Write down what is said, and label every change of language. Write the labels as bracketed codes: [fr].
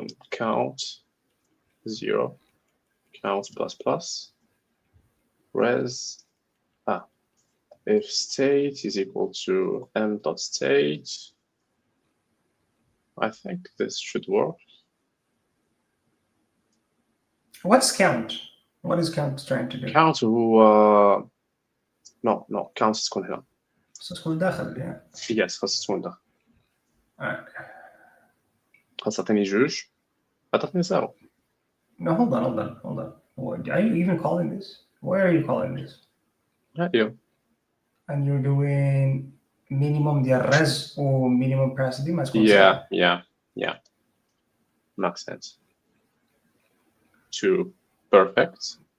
[en] Count 0 count plus res if state is equal to m dot state I think this should work. What's count? What is count trying to do? [ar] count هو [en] no [ar] count تكون هنا تدخل داخل [en] yeah. yes [ar] خاص تكون داخل [en] Alright. [ar] خاص تعطيني جوج عطاتني زيرو [en] No, hold on. What, are you even calling this? Where are you calling this? [ar] هادي [en] And you're doing minimum ديال res or minimum capacity [ar] ما تكون [en] yeah makes sense. 2 perfect.